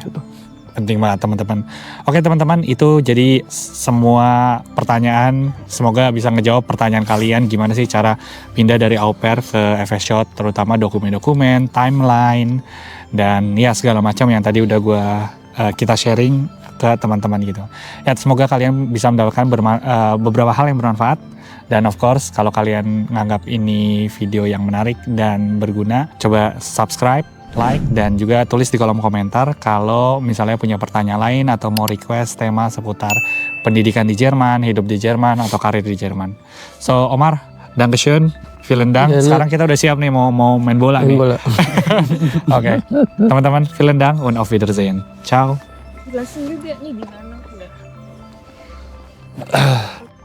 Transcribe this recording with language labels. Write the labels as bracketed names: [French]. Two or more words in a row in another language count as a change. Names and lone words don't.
[Indonesian] Penting banget teman-teman. Oke teman-teman, itu jadi semua pertanyaan, semoga bisa ngejawab pertanyaan kalian gimana sih cara pindah dari au pair ke FS Shot, terutama dokumen-dokumen, timeline, dan ya segala macam yang tadi udah kita sharing ke teman-teman gitu. Ya semoga kalian bisa mendapatkan beberapa hal yang bermanfaat. Dan [English] of course [Indonesian] kalau kalian nganggap ini video yang menarik dan berguna, coba subscribe, like, dan juga tulis di kolom komentar kalau misalnya punya pertanyaan lain atau mau request tema seputar pendidikan di Jerman, hidup di Jerman, atau karir di Jerman. [German] So Omar, Dankeschön, vielen Dank. [Indonesian] Sekarang kita udah siap nih mau main bola nih. Oke, teman-teman, [German] vielen Dank und auf Wiedersehen. Ciao. [Indonesian] Jelasin juga nih di mana.